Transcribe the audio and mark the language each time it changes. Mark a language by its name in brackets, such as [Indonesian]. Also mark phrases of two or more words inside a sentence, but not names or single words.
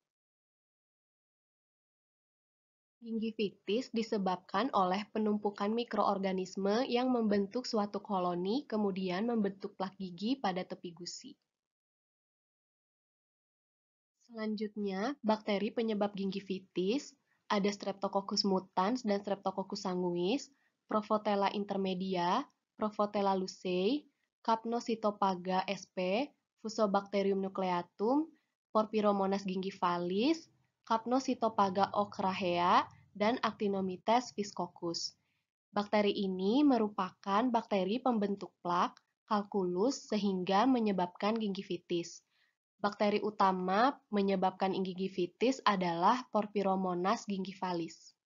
[Indonesian] Gingivitis disebabkan oleh penumpukan mikroorganisme yang membentuk suatu koloni, kemudian membentuk plak gigi pada tepi gusi. Selanjutnya, bakteri penyebab gingivitis ada Streptococcus mutans dan Streptococcus sanguis, Provotella intermedia, Provotella lucei, Capnocytophaga sp, Fusobacterium nucleatum, Porphyromonas gingivalis, Capnocytophaga ochracea, dan Actinomyces viscosus. Bakteri ini merupakan bakteri pembentuk plak kalkulus sehingga menyebabkan gingivitis. Bakteri utama menyebabkan gingivitis adalah Porphyromonas gingivalis.